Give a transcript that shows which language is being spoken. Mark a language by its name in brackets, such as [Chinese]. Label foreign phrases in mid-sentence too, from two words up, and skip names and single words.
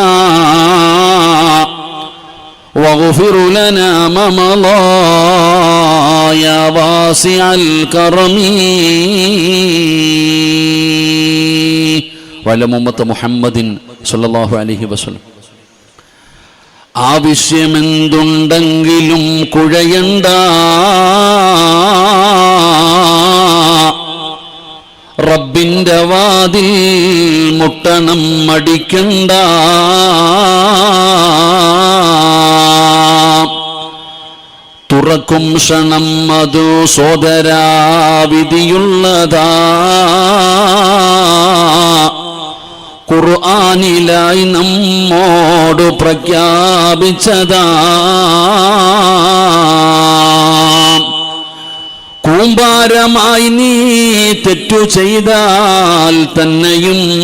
[Arabic] واغفر لنا ما مضى يا واسع الكرم وعلى أمة محمد صلى الله عليه وسلم [Malayalam] ആവശ്യമെന്തുണ്ടെങ്കിലും കുഴയണ്ട റബ്ബിന്റെ വാതിൽ മുട്ടണം മടിക്കണ്ട തുറക്കും ക്ഷണം അതു സോദരാ വിധിയുള്ളതാ ഖുർആനിലായി നമ്മോട് പ്രഖ്യാപിച്ചതാ കൂമ്പാരമായി നീ തെറ്റു ചെയ്താൽ തന്നെയും